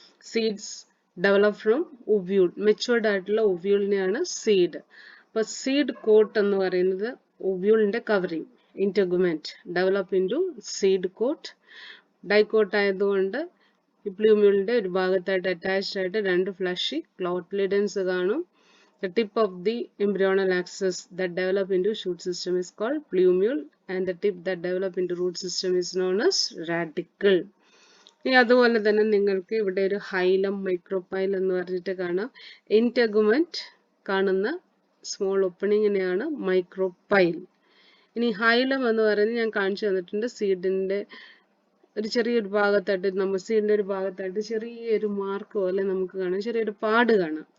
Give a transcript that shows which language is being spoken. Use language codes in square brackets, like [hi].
[en] seeds develop from ovule, [ml] matured ആയിട്ടുള്ള ഒവ്യൂളിനെയാണ് seed. അപ്പൊ seed coat എന്ന് പറയുന്നത് ഒവ്യൂളിന്റെ covering. [en] Integument develop into seed coat. [ml] Dicot ആയതുകൊണ്ട് ഈ പ്ലൂമ്യൂളിന്റെ ഒരു ഭാഗത്തായിട്ട് അറ്റാച്ച്ഡ് ആയിട്ട് 2 ഫ്ലഷി കോട്ടിലിഡൻസ് കാണും. [en] The tip of the embryonal axis that develop into shoot system is called plumule, and the tip that develop into root system is known as radicle. [ml] ഇനി അതുപോലെ തന്നെ നിങ്ങൾക്ക് ഇവിടെ ഒരു ഹൈലം മൈക്രോപൈൽ എന്ന് പറഞ്ഞിട്ട് കാണാം. ഇന്റർഗുമെന്റ് കാണുന്ന സ്മോൾ ഓപ്പണിങ്ങിനെയാണ് മൈക്രോപൈൽ. ഇനി ഹൈലം എന്ന് പറയുന്നത് ഞാൻ കാണിച്ചു തന്നിട്ടുണ്ട്. സീഡിന്റെ ഒരു ചെറിയൊരു ഭാഗത്തായിട്ട്, നമ്മൾ സീഡിന്റെ ഒരു ഭാഗത്തായിട്ട് ചെറിയൊരു മാർക്ക് പോലെ നമുക്ക് കാണാം, ചെറിയൊരു പാട് കാണാം.